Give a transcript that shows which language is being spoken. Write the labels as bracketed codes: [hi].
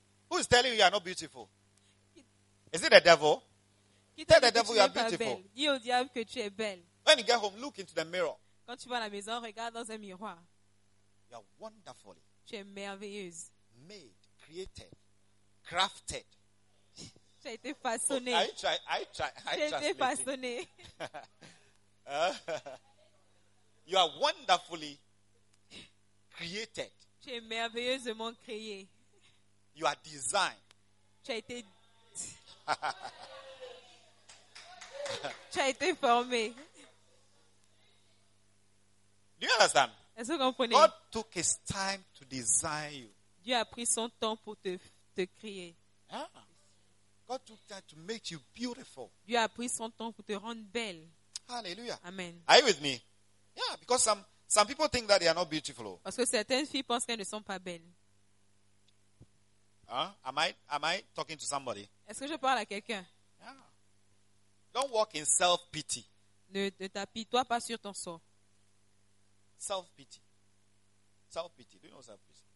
[en] Who is telling you you are not beautiful? Is it the devil? Tell the devil you are beautiful. [fr] Dis au diable que tu es belle. [en] When you get home, look into the mirror. [fr] Quand tu vas à la maison, regarde dans un miroir. [en] You are wonderful. [fr] Tu es merveilleuse. [en] Made, created, crafted. [fr] Tu as été façonné. [en] Oh, I try. [fr] Tu as été façonné. [en] You are wonderfully created. [fr] Tu es merveilleusement créé. [en] You are designed. [fr] Tu as été. Tu as été formé. [en] Do you understand? [fr] Est-ce que vous comprenez? [en] God took his time to design you. [fr] Dieu a pris son temps pour te créer. [en] Yeah. God took time to make you beautiful. [fr] Dieu a pris son temps pour te rendre belle. [en] Hallelujah. Amen. Are you with me? Yeah, because some people think that they are not beautiful. [fr] Parce que certaines filles pensent qu'elles ne sont pas belles. [en] Am I talking to somebody? [fr] Est-ce que je parle à quelqu'un? [en] Yeah. Don't walk in self-pity. [fr] Ne t'apitoie pas sur ton sort. [en] Self-pity. Self-pity. Do you know self-pity?